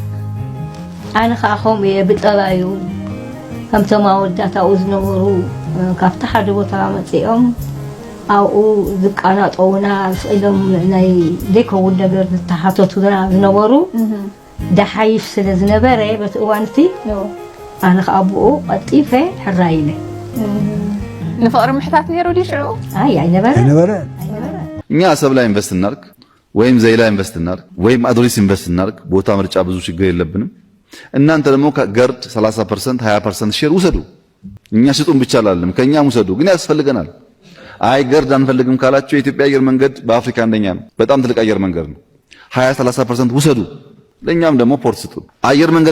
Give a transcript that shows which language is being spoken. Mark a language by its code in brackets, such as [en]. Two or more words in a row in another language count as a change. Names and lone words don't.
[ti] ኣነ ከዓ ከምኡ እየ ብጠባ እዩ ከምቶም ኣወዳት ኣብኡ ዝነበሩ ካብቲ ሓደ ቦታ መፂኦም ኣብኡ ዝቃናጠውና ስኢሎም ናይ ዘይከውን ነገር ዝተሓተቱና ዝነበሩ ደሓይሽ ስለ ዝነበረ በቲ እዋን እቲ ኣነ ከዓ ኣብኡ ቀጢፈ ሕራይ ኢለ ንፍቅሪ ምሕታት ነይሩ ዲ ሽዑ ኣይነበረ [am] እኛ አሰብ ላይ ኢንቨስት እናርግ ወይም ዘይላ ኢንቨስት እናርግ ወይም አድሪስ ኢንቨስት እናርግ ቦታ ምርጫ ብዙ ችግር የለብንም እናንተ ደግሞ ገርድ 30% 20% ሼር ውሰዱ እኛ ስጡን ብቻ አላለም ከኛም ውሰዱ ግን ያስፈልገናል አይ ገርድ አንፈልግም ካላችሁ የኢትዮጵያ አየር መንገድ በአፍሪካ አንደኛ ነው በጣም ትልቅ አየር መንገድ ነው 20-30% ውሰዱ ለኛም ደግሞ ፖርት ስጡ አየር መንገድ